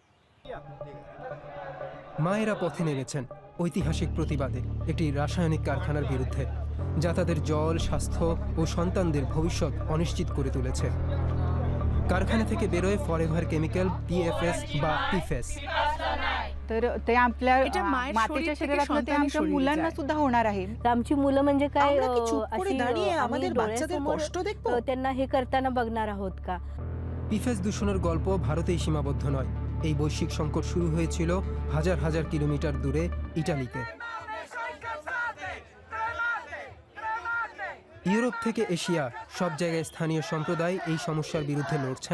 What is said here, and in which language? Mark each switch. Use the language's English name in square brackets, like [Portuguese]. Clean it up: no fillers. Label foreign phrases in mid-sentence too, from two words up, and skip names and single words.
[Bangla] মায়েরা পথে নেমেছেন ঐতিহাসিক প্রতিবাদে একটি রাসায়নিক কারখানার বিরুদ্ধে, যা তাদের জল, স্বাস্থ্য ও সন্তানদের ভবিষ্যৎ অনিশ্চিত করে তুলেছে। কারখানা থেকে বেরোয় [English] forever chemical, [Bangla] PFS বা PFAS। [Marathi] तर ते आपल्या मातीच्या शरीरातलं ते आमच्या मुलांना सुद्धा होणार आहे। आमची मुलं म्हणजे काय [Bangla] আমরা কি চুপ করে [Marathi] अशी, [Bangla] দাঁড়িয়ে [Marathi] आम्ही [Bangla] আমাদের বাচ্চাদের [Marathi] डोळ्यासमोर, [Bangla] কষ্ট দেখব? [Marathi] त्यांना हे करताना बघणार आहोत का? [Bangla] PFAS দূষণের গল্প ভারতেই সীমাবদ্ধ নয়। এই বৈশ্বিক সংকট শুরু হয়েছিল হাজার হাজার কিলোমিটার দূরে ইটালিতে। ইউরোপ থেকে এশিয়া সব জায়গায় স্থানীয় সম্প্রদায় এই সমস্যার বিরুদ্ধে লড়ছেন।